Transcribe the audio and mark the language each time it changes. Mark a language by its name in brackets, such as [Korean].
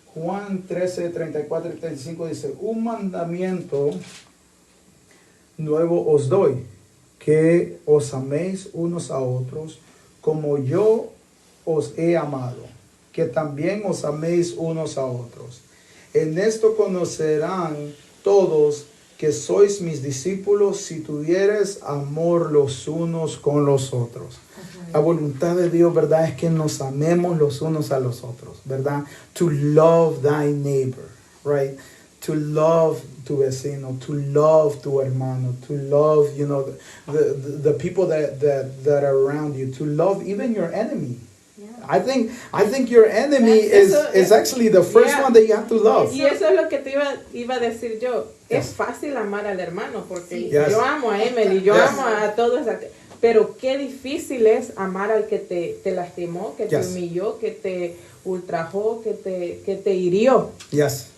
[Spanish] Juan 13, 34 y 35 dice, un mandamiento nuevo os doy, que os améis unos a otros, como yo os he amado, que también os améis unos a otros. En esto conocerán todos que sois mis discípulos si tuvieres amor los unos con los otros. La voluntad de Dios, ¿verdad? Es que nos amemos los unos a los otros, ¿verdad? [English] To love thy neighbor, right? To love [Spanish] tu vecino, [English] to love [Spanish] tu hermano, [English] to love, the people that are around you, to love even your enemy. Yeah. I think your enemy is actually the first one that you have to love. [Spanish] Y eso es lo que te iba a decir yo. Es fácil amar al hermano porque [English] Yes. [Spanish] yo amo a Emily, yo [English] Yes. [Spanish] amo a todos. Pero qué difícil es amar al que te lastimó, que te [English] Yes. [Spanish] humilló, que te ultrajó, que te hirió. [English] Yes.